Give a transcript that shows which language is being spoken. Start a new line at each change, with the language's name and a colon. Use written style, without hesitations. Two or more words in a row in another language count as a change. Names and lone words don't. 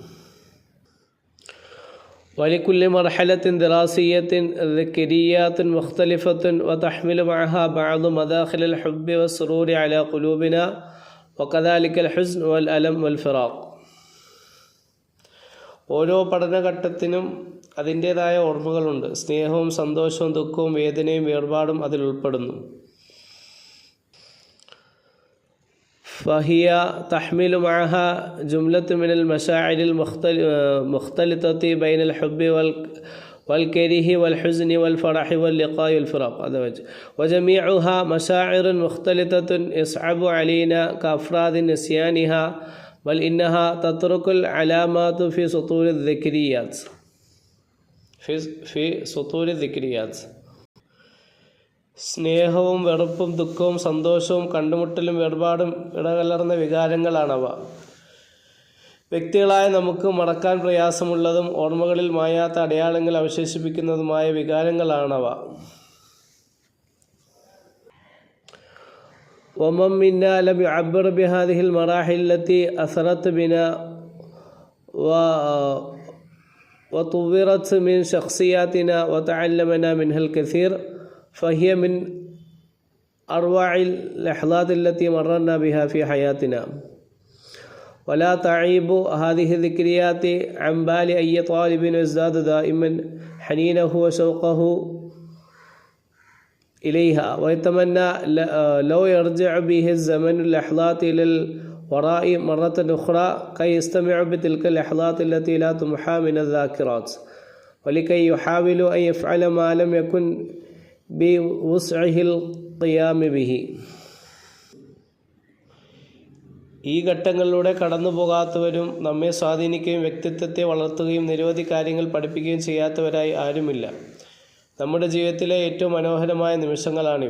Arabic: ولكل مرحلة دراسية ذكريات مختلفة وتحمل معها بعض مداخل الحب والسرور على قلوبنا وكذلك الحزن والألم والفراق.
Malayalam: ഓരോ പഠനഘട്ടത്തിനും അതിൻ്റേതായ ഓർമ്മകളുണ്ട്. സ്നേഹവും സന്തോഷവും ദുഃഖവും വേദനയും വേർപാടും അതിൽ ഉൾപ്പെടുന്നു.
Arabic: فهي تحمل معها جملة من المشاعر المختلطة بين الحب والكره والحزن والفرح واللقاء والفراق. وجميعها مشاعر مختلطة يصعب علينا كأفراد نسيانها، بل إنها تترك العلامات في سطور الذكريات.
Malayalam: സ്നേഹവും വെറുപ്പും ദുഃഖവും സന്തോഷവും കണ്ടുമുട്ടലും വേർപാടും ഇടകലർന്ന വികാരങ്ങളാണവ. വ്യക്തികളായ നമുക്ക് മറക്കാൻ പ്രയാസമുള്ളതും ഓർമ്മകളിൽ മായാത്ത അടയാളങ്ങൾ അവശേഷിപ്പിക്കുന്നതുമായ വികാരങ്ങളാണവ.
Arabic: ومن منا لم يعبر بهذه المراحل التي أثرت بنا وطورت من شخصياتنا وتعلمنا منها الكثير فهي من أروع اللحظات التي مررنا بها في حياتنا. ولا تعيب هذه الذكريات عن بال أي طالب يزداد دائما حنينه وشوقه إليها ويتمنى لو يرجع به الزمن اللحظات إلى الوراء مرة أخرى كي يستمع بتلك اللحظات التي لا تمحى من الذاكرات ولكي يحاول أن يفعل ما لم يكن بوسعه القيام به.
Malayalam: ഈ ഘട്ടങ്ങളിലൂടെ കടന്നു പോകാത്തവരും നമ്മെ സ്വാധീനിക്കുകയും വ്യക്തിത്വത്തെ വളർത്തുകയും നിരവധി കാര്യങ്ങൾ പഠിപ്പിക്കുകയും ചെയ്യാത്തവരായി ആരുമില്ല. നമ്മുടെ ജീവിതത്തിലെ ഏറ്റവും മനോഹരമായ നിമിഷങ്ങളാണിവ.